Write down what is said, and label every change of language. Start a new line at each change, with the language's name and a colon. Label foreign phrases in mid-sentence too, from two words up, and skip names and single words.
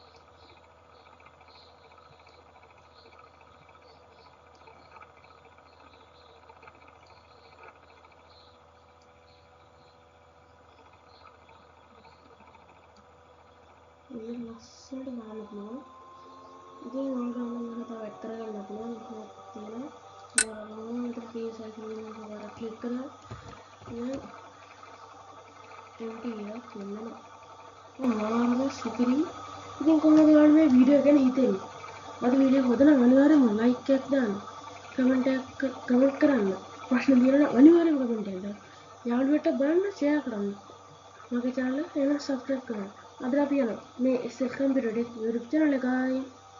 Indonesian: ini langsung banget loh jadi orang-orang kata vector kan nggak punya kalau orang-orang itu bisa kalian coba klik කරලා ya
Sinhala: ya කියනවා මාර්ග සුපිරි ඉතින් කොහොමද ඔයාලා මේ වීඩියෝ ගැන හිතෙන්නේ අද වීඩියෝ හොඳ නම් අනිවාර්යෙන්ම ලයික් එකක් දාන්න කමෙන්ට් කරන්න ප්‍රශ්න දිනන අනිවාර්යෙන්ම කමෙන්ට් එකක් දාන්න යාළුවෙක්ට බලන්න ෂෙයා කරන්න මගේ channel එක සබ්ස්ක්‍රයිබ් කරන්න අද අපි යනවා මේ SL Computer Tech YouTube channel එකයි